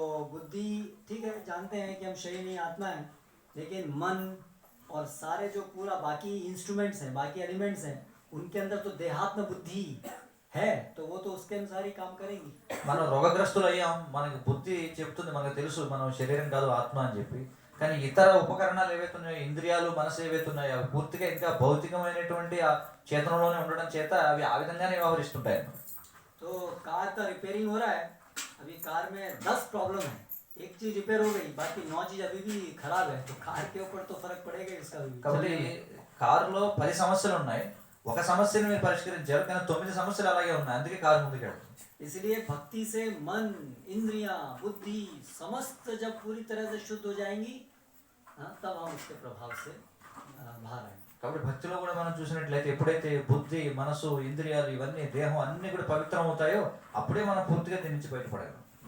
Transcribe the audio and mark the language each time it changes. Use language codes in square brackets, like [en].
[hi] बुद्धि ठीक है, जानते हैं कि हम शरीर नहीं आत्मा है, लेकिन मन और सारे जो पूरा बाकी इंस्ट्रूमेंट्स हैं, बाकी एलिमेंट्स हैं, उनके अंदर तो देहात्म बुद्धि है, तो वो तो उसके अनुसार ही काम करेंगी. [te] మనం రోగగ్రస్తులు అయ్యాం, మనకి బుద్ధి చెప్తుంది, మనకు తెలుసు మనం శరీరం కాదు ఆత్మ అని చెప్పి. కానీ ఇతర ఉపకరణాలు ఏవైతే ఉన్నాయో, ఇంద్రియాలు, మనసు ఏవైతే ఉన్నాయో, అవి పూర్తిగా ఇంకా భౌతికమైనటువంటి ఆ చేతనలోనే ఉండడం చేత అవి ఆ విధంగానే వ్యవహరిస్తుంటాయి. [hi] तो कार का रिपेयरिंग हो रहा है, अभी कार में 10 प्रॉब्लम है, एक चीज रिपेयर हो गई, बाकी 9 चीज अभी भी खराब है, तो कार के ऊपर तो फर्क पड़ेगा इसका भी. [te] కాబట్టి కారులో 10 సమస్యలు ఉన్నాయి, ఒక సమస్యను మీరు పరిష్కరించారు, కానీ 9 సమస్యలు అలాగే ఉన్నాయి, అందుకే కారు ముందుకెళ్తుంది. [hi] इसलिए भक्ति से मन, इंद्रियां, बुद्धि समस्त जब पूरी तरह से शुद्ध हो जाएंगी, तब हम उसके प्रभाव से बाहर आएंगे. [te] కాబట్టి భక్తిలో కూడా మనం చూసినట్లయితే ఎప్పుడైతే బుద్ధి, మనసు, ఇంద్రియాలు ఇవన్నీ, దేహం అన్ని కూడా పవిత్రం అవుతాయో అప్పుడే మనం పూర్తిగా దీని నుంచి బయటపడగలం.